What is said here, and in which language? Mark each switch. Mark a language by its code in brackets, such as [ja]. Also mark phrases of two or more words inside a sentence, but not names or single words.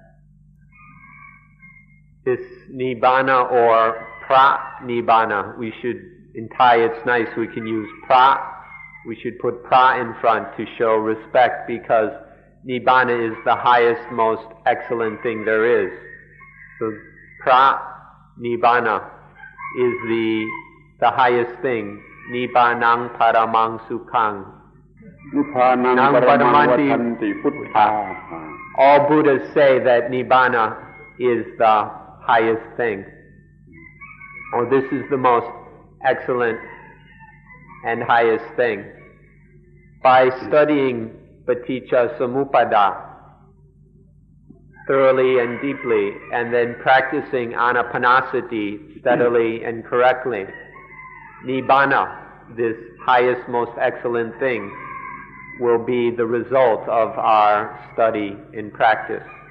[en] This Nibbana or pra-Nibbana, we should, in Thai it's nice, we can use pra. We should put pra in front to show respect, because Nibbana is the highest, most excellent thing there is. So pra-Nibbana is the highest thing. [pi] Nibbanang paramang sukhang. Nippanang paramang vatanti puttha. [en] All Buddhas say that Nibbana is the highest thing. Or this is the most excellent and highest thing. By studying Paticca Samuppada thoroughly and deeply, and then practicing Anapanasati steadily and correctly, Nibbana, this highest, most excellent thing, will be the result of our study and practice.